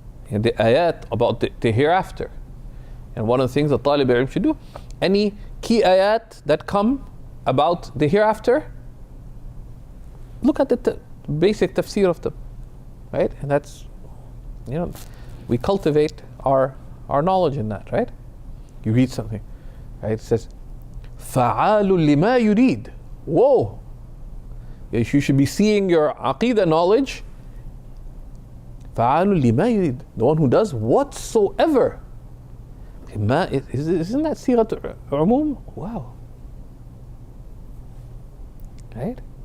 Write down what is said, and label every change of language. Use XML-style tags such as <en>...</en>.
<en>And the ayat about the hereafter. And one of the things that Talib al-Ilm should do, any key ayat that come about the hereafter, look at the basic tafsir of them, right? And that's, we cultivate our knowledge in that, right? You read something, right? It says,</en> <ar>فَعَالٌ لِمَا يُرِيد.</ar> <en>Whoa! You should be seeing your aqidah knowledge.</en> <ar>فَعَالٌ لِمَا يُرِيد.</ar> <en>The one who does whatsoever. Isn't that sighat umum? Wow. Right?</en>